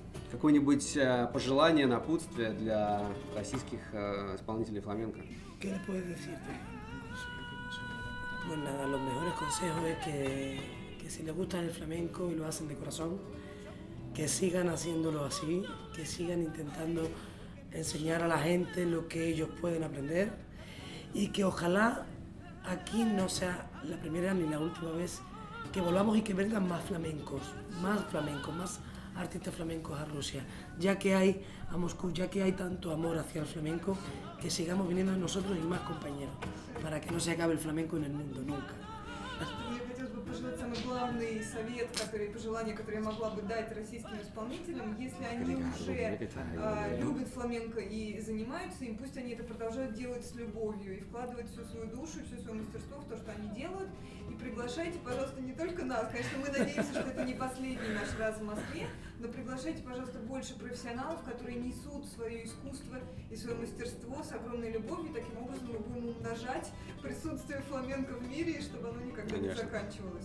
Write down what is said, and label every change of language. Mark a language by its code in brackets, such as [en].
[ru] Какое-нибудь пожелание, напутствие для российских исполнителей фламенко? [es] ¿Qué le puedes decirte? Pues nada, los mejores consejos es que si les gusta el flamenco y lo hacen de corazón, que sigan haciéndolo así, que sigan intentando enseñar a la gente lo que ellos pueden aprender y que ojalá aquí no sea la primera ni la última vez que volvamos y que vengan más flamencos, más artistas flamencos a Rusia, ya que hay a Moscú, ya que hay tanto amor hacia el flamenco, que sigamos viniendo nosotros y más compañeros, para que no se acabe el flamenco en el mundo, nunca. [ru] Мне хотелось бы пожелать самый главный совет, пожелание, которое я могла бы дать российским исполнителям, если они уже любят фламенко и занимаются им, пусть они это продолжают делать с любовью и вкладывать всю свою душу, все свое мастерство в то, что они делают. И приглашайте, пожалуйста, не только нас, конечно, мы надеемся, что это не последний наш раз в Москве, но приглашайте, пожалуйста, больше профессионалов, которые несут свое искусство и свое мастерство с огромной любовью, таким образом мы будем умножать присутствие фламенко в мире, и чтобы оно никогда не заканчивалось.